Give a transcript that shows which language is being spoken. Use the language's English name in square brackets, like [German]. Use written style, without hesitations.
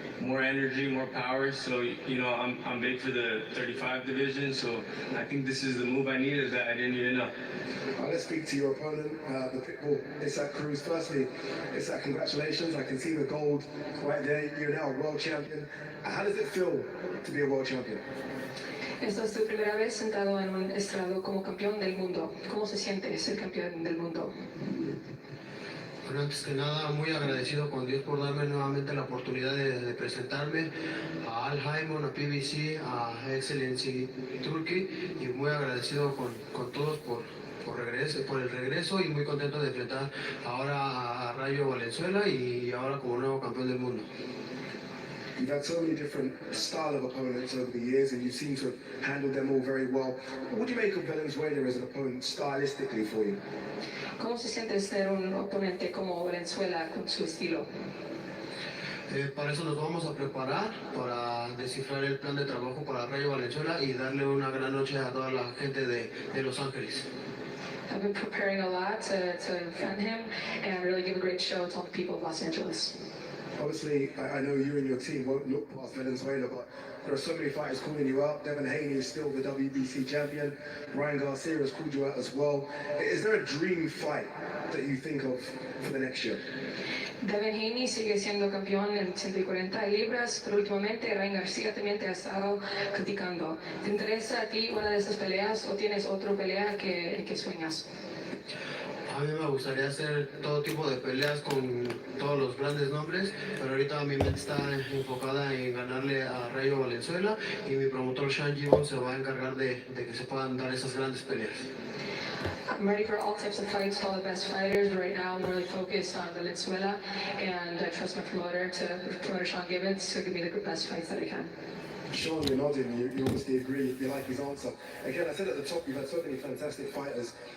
[English] More energy, more power. So, you know, I'm big for the 35 division. So I think this is the move I needed that I didn't even know. Let's speak to your opponent, the Pitbull, Esau Cruz. Firstly, Esau, congratulations. I can see the gold right there. You're now a world champion. How does it feel to be a world champion? [Spanish] Esta es tu primera vez sentado en un estrado como campeón del mundo. ¿Cómo se siente ser campeón del mundo? Bueno, antes que nada, muy agradecido con Dios por darme nuevamente la oportunidad de presentarme a Al Heyman, a PBC, a Excellency Turkey, y muy agradecido con todos por el regreso, y muy contento de enfrentar ahora a Rayo Valenzuela y ahora como nuevo campeón del mundo. [English] You've had so many different style of opponents over the years, and you seem to have handled them all very well. What do you make of Valenzuela as an opponent stylistically for you? [Spanish] ¿Cómo se siente ser un oponente como Valenzuela con su estilo? Para eso nos vamos a preparar, para descifrar el plan de trabajo para Rayo Valenzuela y darle una gran noche a toda la gente de Los Ángeles. [English] I've been preparing a lot to defend him and really give a great show to all the people of Los Angeles. Obviously, I know you and your team won't look past Valenzuela, but there are so many fighters calling you out. Devin Haney is still the WBC champion. Ryan Garcia has called you out as well. Is there a dream fight that you think of for the next year? [Spanish] Devin Haney sigue siendo campeón en 140 libras, pero últimamente Ryan García también te ha estado criticando. ¿Te interesa a ti una de estas peleas o tienes otra pelea que sueñas? A mí me gustaría hacer todo tipo de peleas con todos los grandes nombres, pero ahorita mi mente está enfocada en ganarle a Rayo Valenzuela, y mi promotor Sean Gibbons se va a encargar de que se puedan dar esas grandes peleas. [English] I'm ready for all types of fights, all the best fighters, but right now I'm really focused on Valenzuela, and I trust my promoter Sean Gibbons to give me the best fights that I can. Sean, you're nodding, you obviously agree, you like his answer. Again, I said at the top, you've had so many fantastic fighters.